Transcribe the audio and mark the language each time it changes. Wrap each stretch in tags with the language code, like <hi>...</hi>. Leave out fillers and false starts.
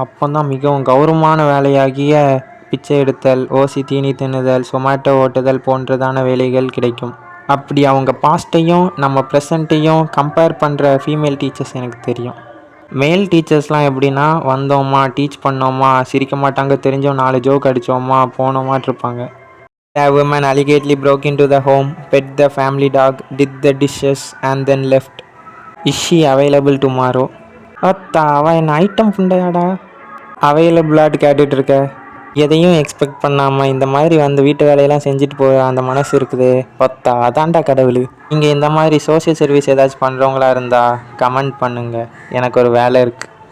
<ta>அப்போ தான் மிகவும் கௌரவமான வேலையாகிய பிச்சை எடுத்தல், ஓசி தீனி தின்னுதல், சொமேட்டோ ஓட்டுதல் போன்றதான வேலைகள் கிடைக்கும். அப்படி அவங்க பாஸ்ட்டையும் நம்ம ப்ரெசண்ட்டையும் கம்பேர் பண்ணுற ஃபீமேல் டீச்சர்ஸ் எனக்கு தெரியும். மேல் டீச்சர்ஸ்லாம் எப்படின்னா, வந்தோமா, டீச் பண்ணோமா, சிரிக்க மாட்டாங்க, தெரிஞ்சோம் 4 ஜோக் அடித்தோமா, போனோமாட்டு இருப்பாங்க.</ta> <en>The woman alligatedly broke into the home, pet the family dog, did the dishes and then left. Is she available tomorrow?</en> <ta>அவள் என்ன ஐட்டம் புண்டையாடா அவைலபிளாட்டு கேட்டுட்டு இருக்க. எதையும் எக்ஸ்பெக்ட் பண்ணாமல் இந்த மாதிரி வந்து வீட்டு வேலையெல்லாம் செஞ்சுட்டு போகிற அந்த மனசு இருக்குது அதான்டா கடவுள். நீங்கள் இந்த மாதிரி சோஷியல் சர்வீஸ் ஏதாச்சும் பண்ணுறவங்களா இருந்தால் கமெண்ட் பண்ணுங்கள். எனக்கு ஒரு வேலை இருக்குது.</ta>